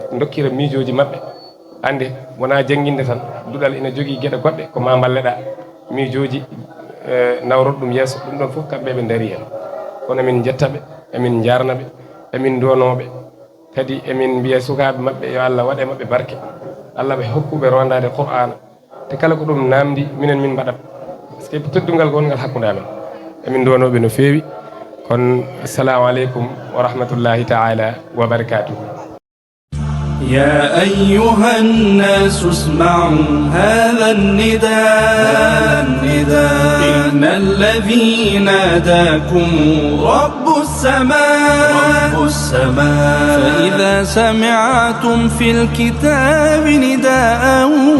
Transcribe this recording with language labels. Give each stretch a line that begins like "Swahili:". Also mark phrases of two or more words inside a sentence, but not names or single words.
Fula: dokkira miijoji mabɓe ande wona jangguinde tan duɗal ina jogui gueɗe goɗɗe ko ma balleɗa miijoji nawroto ɗum yeeso ɗum ɗon foof kamɓe ɓe daari hen kono emin jettaɓe emin jarnaɓe emin duwanoɓe kadi emin mbiya sukaɓe mabɓe yo Allah waɗe mabɓe barke Allah ɓe hokkuɓe rondade Qur'ana te kala ko ɗum namdi minen min mbaɗat
French: par ce que
Fula: teddugal gongal hakkude amen emin duwanoɓe no feewi kon
Arabic: السلام عليكم ورحمة الله تعالى وبركاته. يا أيها الناس اسمعوا هذا النداء إن الذي ناداكم رب السماء فإذا إذا سمعتم في الكتاب نداء